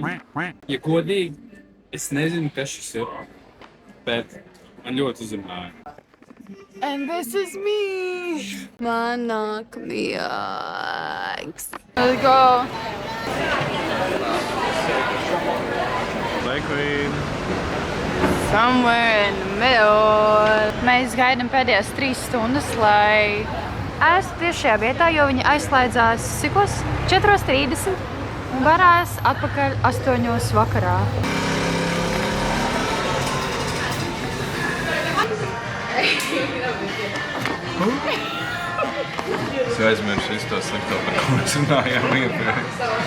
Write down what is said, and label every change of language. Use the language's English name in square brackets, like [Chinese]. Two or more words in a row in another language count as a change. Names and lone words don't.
[Latvian] Ja godīgi, es nezinu, kas šis ir, bet man ļoti uzrunāja. [English] And this is me. [Latvian] Man nāk miegs. [English] Let's go. Play Queen. Somewhere in the middle. [Latvian] Mēs gaidām pēdējās 3 stundas, lai ēstu tieši šajā vietā, jo viņi aizslēdzās 4:30 un varēs atpakaļ 8 vakarā. Es aizmirsu visu to slikto, par ko mēs runājām iepriekš.